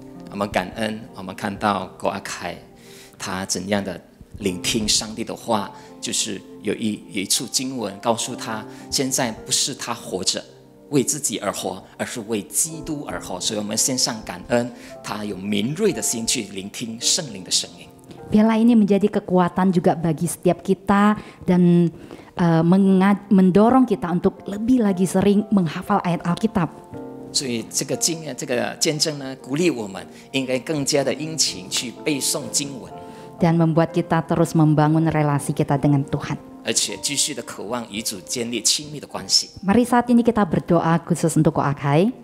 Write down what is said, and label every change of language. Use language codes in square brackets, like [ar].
[zh] 我们感恩，我们看到Ko Akhai他怎样的聆听上帝的话，就是有一处经文告诉他，现在不是他活着为自己而活，而是为基督而活。所以我们献上感恩，他有敏锐的心去聆听圣灵的声音。 [id] Biarlah ini menjadi kekuatan juga bagi setiap kita dan mendorong kita untuk lebih lagi sering menghafal ayat Alkitab. [zh] 所以这个见证呢，鼓励我们应该更加的殷勤去背诵经文。 [id] Dan membuat kita terus membangun relasi kita dengan Tuhan. [zh] 而且继续的渴望与主建立亲密的关系。 [id] Mari saat ini kita berdoa khusus untuk Ko Akhai.